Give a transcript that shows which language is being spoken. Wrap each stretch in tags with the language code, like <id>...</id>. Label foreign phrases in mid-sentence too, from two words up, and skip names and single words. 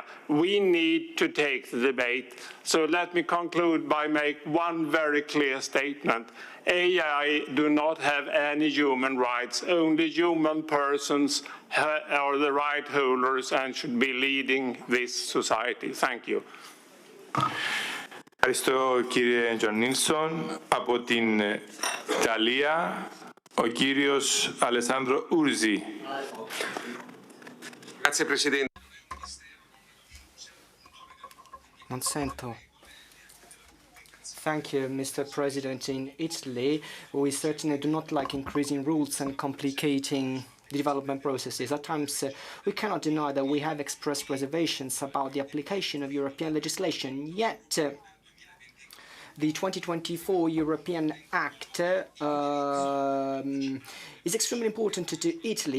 <en>We need to take the debate. So let me conclude by making one very clear statement. AI do not have any human rights. Only human persons are the right holders and should be leading this society. Thank you.</en> <el>Ευχαριστώ κύριε Τζονίλσον. Από την Ιταλία, ο κύριος Αλεσάνδρο Ούρζι.</el> <it>Grazie Presidente. Monsanto.</it> <en>Thank you, Mr. President. In Italy, we certainly do not like increasing rules and complicating the development processes. At times, we cannot deny that we have expressed reservations about the application of European legislation. Yet, the 2024 European Act is extremely important to Italy.</en>